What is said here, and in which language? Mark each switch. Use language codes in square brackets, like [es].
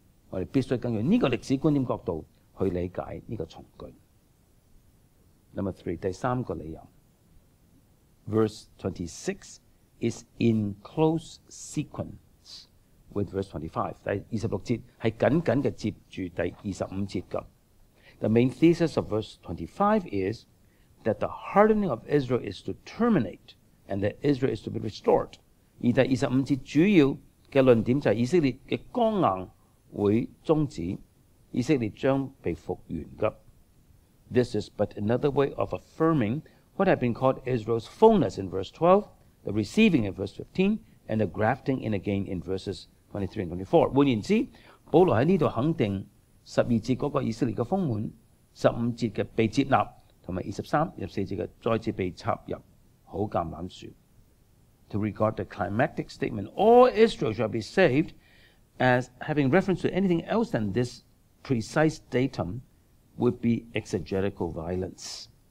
[yue] 我哋必須根據呢個歷史觀點角度去理解呢個從句。 [en] Number 3， [yue] 第三個理由 [en] ，Verse 26 is in close sequence with verse 25。 [yue] 第26節係緊緊嘅接住第25節㗎。 [en] The main thesis of verse 25 is that the hardening of Israel is to terminate and that Israel is to be restored。 [yue] 而第25節主要嘅論點就係以色列嘅剛硬會終止，以色列將被復原㗎。 [en] This is but another way of affirming what had been called Israel's fullness in verse 12, the receiving in verse 15, and the grafting in again in verses 23 and 24。 [yue] 換言之，保羅喺呢度肯定12節嗰個以色列嘅豐滿，15節嘅被接納，同埋23、24節嘅再次被插入好橄欖樹。 [en] To regard the climactic statement, all Israel shall be saved, as having reference to anything else than this precise datum would be exegetical violence。